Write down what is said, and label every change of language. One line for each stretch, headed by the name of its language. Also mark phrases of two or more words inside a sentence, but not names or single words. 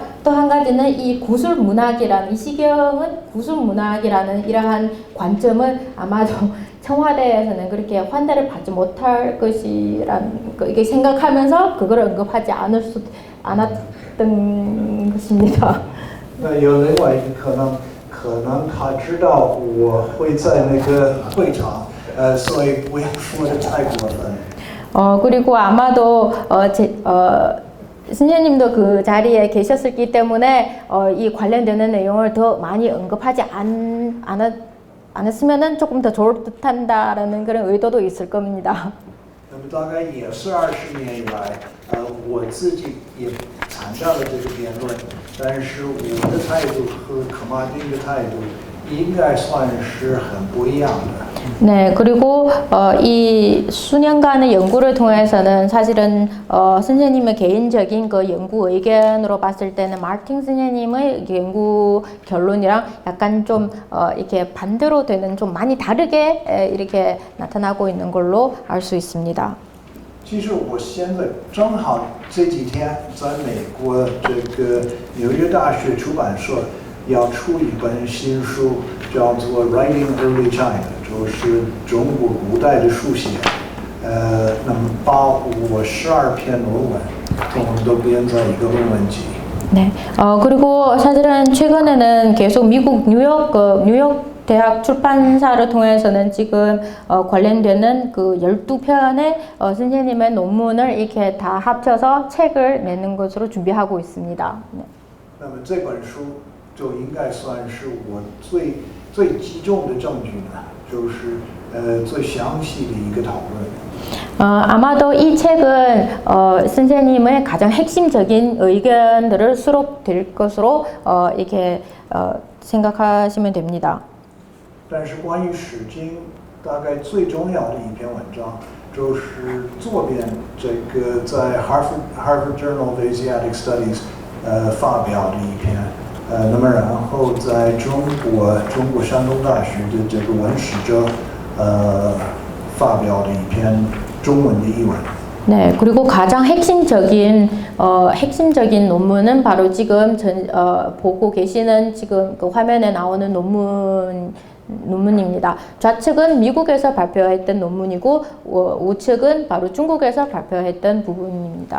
Korean: 또 한 가지는 이 구술 문학이라는 이 시경은 구술 문학이라는 이러한 관점을 아마도 청와대에서는 그렇게 환대를 받지 못할 것이란 이게 생각하면서 그걸 언급하지 않았던 것입니다.
Chinese: 那有另外一个可能他知道我会在那个会场，所以不要说的太过分。
Korean: 그리고 아마도 선생님도 그 자리에 계셨기 때문에 이 관련되는 내용을 더 많이 언급하지 않았으면 조금 더 좋을 듯한다라는 그런 의도도 있을 겁니다.
Chinese: 那么大概也是20年以来，我自己也参加了这个辩论，但是我的态度和科马丁的态度应该算是很不一样的。
Korean: 네, 그리고 이 수년간의 연구를 통해서는 사실은 선생님의 개인적인 그 연구 의견으로 봤을 때는 마틴 선생님의 연구 결론이랑 약간 좀 이렇게 반대로 되는 좀 많이 다르게 이렇게 나타나고 있는 걸로 알 수 있습니다.
Chinese: 其实我现在正好这几天在美国这个纽约大学出版社要出一本新书，叫做《Writing Early China》。就是中国古代的书写，那么把我12篇论文统都编在一个论文集。
Korean: 네, 그리고 사실은 최근에는 계속 미국 뉴욕 대학 출판사를 통해서는 지금 관련되는 그 12편의 선생님의 논문을 이렇게 다 합쳐서 책을 내는 것으로 준비하고 있습니다. 네.
Chinese: 那么这本书就应该算是我最集中的证据呢。就是最详细的一个讨论。
Korean: 아마도 이 책은 선생님의 가장 핵심적인 의견들을 수록될 것으로 이렇게 생각하시면 됩니다.
Chinese: 但是关于《诗经》，大概最重要的一篇文章，就是左边这个在 Harvard Journal of Asiatic Studies 发表的一篇。那么然后在中国山东大学的这个文史哲发表的一篇中文的译文。
Korean: 네, 그리고 가장 핵심적인 논문은 바로 지금 보고 계시는 지금 그 화면에 나오는 논문입니다. 좌측은 미국에서 발표했던 논문이고 우측은 바로 중국에서 발표했던 부분입니다.